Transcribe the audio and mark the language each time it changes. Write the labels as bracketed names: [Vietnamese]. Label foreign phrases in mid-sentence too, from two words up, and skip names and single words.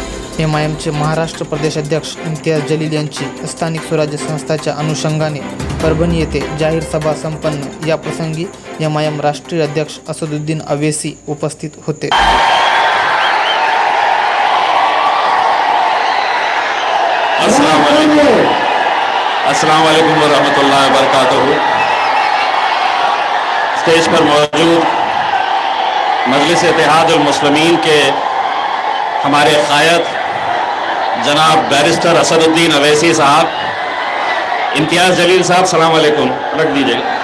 [Marathi] MIMचे महाराष्ट्र प्रदेश अध्यक्ष इम्तियाज जलील यांची स्थानिक स्वराज्य संस्थाच्या अनुषंगाने परभणी येथे जाहीर सभा संपन्न। या प्रसंगी MIM राष्ट्रीय अध्यक्ष असदुद्दीन अवैसी उपस्थित होते। [Arabic] السلام عليكم ورحمة الله وبركاته. [Hindi] स्टेज पर मौजूद मजलिस इत्तेहादुल मुस्लिमीन के हमारे क़ायद जनाब बैरिस्टर असदुद्दीन अवैसी साहब, इम्तियाज जलील साहब, [Arabic] سلام عليكم, [Hindi] रख दीजिए।